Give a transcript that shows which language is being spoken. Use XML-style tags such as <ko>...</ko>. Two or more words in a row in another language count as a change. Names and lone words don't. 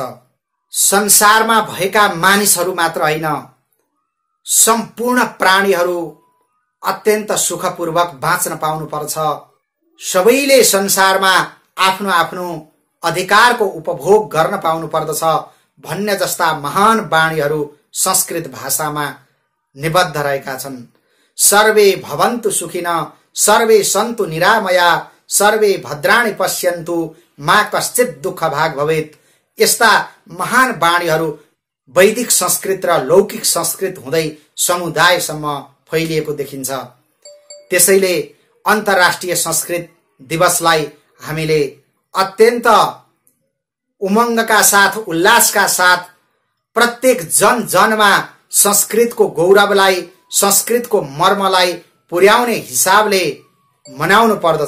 <ne>संसारमा भएका मानिसहरू मात्र होइन, सम्पूर्ण प्राणीहरू अत्यन्त सुखपूर्वक बाँच्न पाउनु पर्छ। सबैले संसारमा आफ्नो आफ्नो अधिकारको उपभोग गर्न पाउनु पर्दछ भन्ने जस्ता महान वाणीहरू संस्कृत भाषामा निबद्ध रहेका छन्।</ne> <sa>सर्वे भवन्तु सुखिनः, सर्वे सन्तु निरामया, सर्वे भद्राणि पश्यन्तु, मा कश्चित् दुःख भाग भवेत्।</sa> <ne>यस्ता महान वाणीहरू वैदिक संस्कृत र लौकिक संस्कृत हुँदै समुदायसम्म फैलिएको देखिन्छ। त्यसैले अन्तर्राष्ट्रिय संस्कृत दिवसलाई हामीले अत्यन्त उमङ्गका साथ, उल्लासका साथ प्रत्येक जन जनमा संस्कृतको गौरवलाई, संस्कृतको मर्मलाई पुर्याउने हिसाबले मनाउनु पर्दछ।</ne>